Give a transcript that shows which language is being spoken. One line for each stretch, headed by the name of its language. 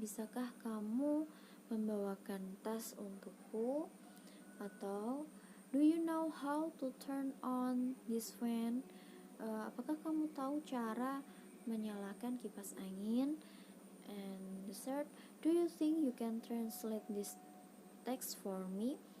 Indonesian: Bisakah kamu membawakan tas untukku?
English: Atau do you know how to turn on this fan?
Indonesian: Apakah kamu tahu cara menyalakan kipas angin?
English: And the third, do you think you can translate this text for me?